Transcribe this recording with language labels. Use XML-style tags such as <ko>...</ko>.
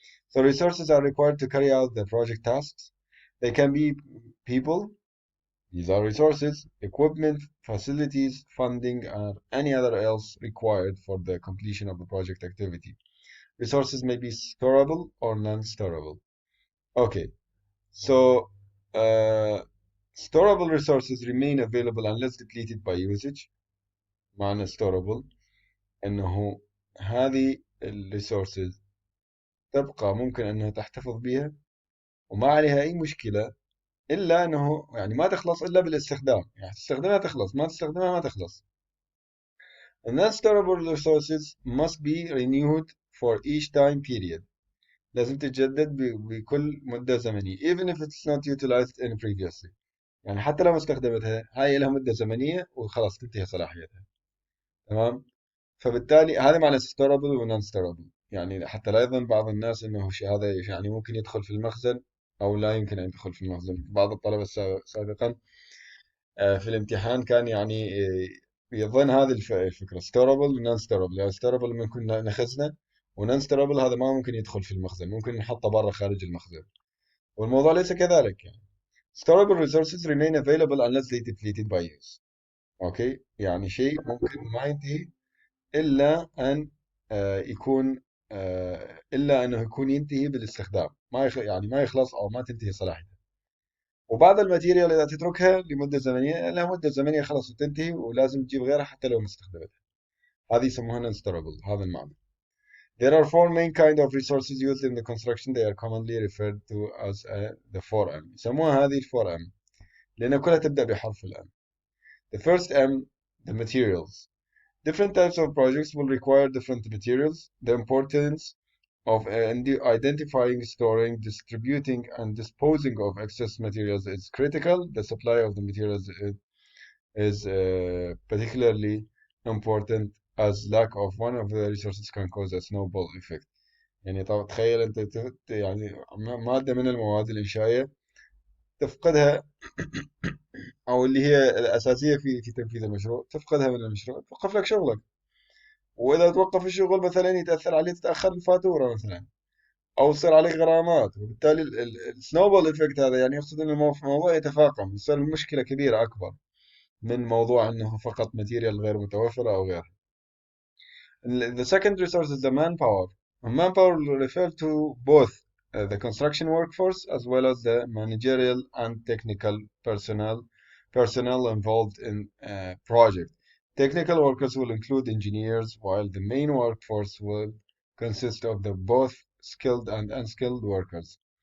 <en>So resources are required to carry out the project tasks. They can be people, these are resources, equipment, facilities, funding, or any other else required for the completion of the project activity. Resources may be storable or non-storable. Okay, so uh, storable resources remain available unless depleted by usage.</en> <ar>معنى storable إنه هذه الريسورسز تبقى ممكن أنها تحتفظ بها وما عليها أي مشكلة، إلا أنه يعني ما تخلص إلا بالاستخدام، يعني تستخدمها تخلص، ما تستخدمها ما تخلص.</ar> <en>The non-storable resources must be renewed for each time period.</en> <ar>لازم تتجدد بكل مدة زمنية</ar> <en>even if it's not utilized in previously.</en> <ar>يعني حتى لو ما استخدمتها هاي لها مدة زمنية وخلاص تنتهي صلاحيتها. تمام. فبالتالي هذا معنى storable و non storable. يعني حتى لا يظن بعض الناس انه شيء هذا يعني ممكن يدخل في المخزن او لا يمكن ان يدخل في المخزن. بعض الطلبة سابقا في الامتحان كان يعني يظن هذه الفكرة storable و non storable. يعني storable ممكن نخزنه، و non storable هذا ما ممكن يدخل في المخزن، ممكن نحطه برا خارج المخزن. والموضوع ليس كذلك يعني.</ar> <en>storable resources remain available unless they depleted by use.</en> <ar>اوكي، يعني شيء ممكن ما ينتهي إلا أن يكون إلا أنه يكون ينتهي بالاستخدام، ما يعني ما يخلص أو ما تنتهي صلاحيته. وبعض الماتيريال إذا تتركها لمدة زمنية لها مدة زمنية خلاص وتنتهي ولازم تجيب غيرها حتى لو ما استخدمتها. هذه يسموها non-storable. هذا المعنى.</ar> <en>There are four main kind of resources used in the construction. They are commonly referred to as the 4M.</en> <ar>يسموها هذه ال 4M لأن كلها تبدأ بحرف ال M.</ar> <en>The first M, the materials. Different types of projects will require different materials. The importance of identifying, storing, distributing, and disposing of excess materials is critical. The supply of the materials is particularly important as lack of one of the resources can cause a snowball effect.</en> <ar>يعني طبعا تخيل أنت يعني مادة من المواد الإنشائية تفقدها، أو اللي هي الأساسية في تنفيذ المشروع تفقدها من المشروع، توقف لك شغلك. واذا توقف الشغل مثلا يتاثر عليه، تتاخر الفاتوره مثلا، او يصير عليك غرامات. وبالتالي السنوبول افكت هذا يعني يقصد ان الموضوع يتفاقم، يصير المشكله كبيره اكبر من موضوع انه فقط ماتيريال غير متوفره او غيره.</ar> <en>The second resource is the manpower. Manpower will refer to both the construction workforce as well as the managerial and technical personnel involved in project. Technical workers will include engineers, while the main workforce will consist of the both skilled and unskilled workers.</en>